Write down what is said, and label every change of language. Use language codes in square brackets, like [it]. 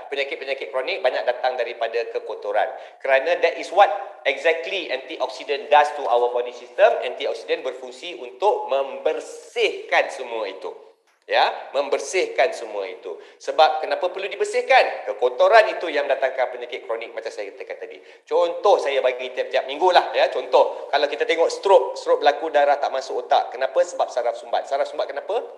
[ms] Penyakit-penyakit kronik banyak datang daripada kekotoran. Kerana [en] that is what exactly antioxidant does to our body system. [ms] Antioxidant berfungsi untuk membersihkan semua itu. Ya, membersihkan semua itu. Sebab kenapa perlu dibersihkan? Kekotoran itu yang mendatangkan penyakit kronik macam saya katakan tadi. Contoh saya bagi tiap-tiap minggu lah, ya. Contoh, kalau kita tengok stroke berlaku darah tak masuk otak. Kenapa? Sebab saraf sumbat. Saraf sumbat kenapa?